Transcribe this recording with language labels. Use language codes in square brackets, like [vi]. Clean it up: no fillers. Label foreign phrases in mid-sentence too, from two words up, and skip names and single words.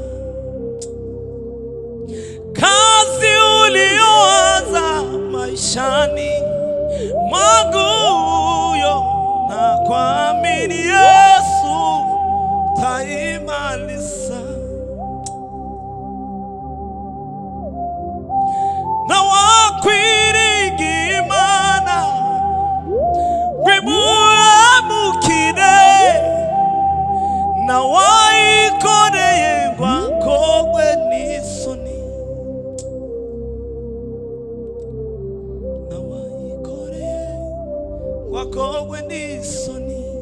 [sw] Kazi ulioanza maishani mwangu, na kuamini Yesu utaimaliza. [rn] Na wakwiringira Imana wimuhemukire, na wayikoreye ngo akogwe n'isoni. Na wayikoreye ngo akogwe n'isoni.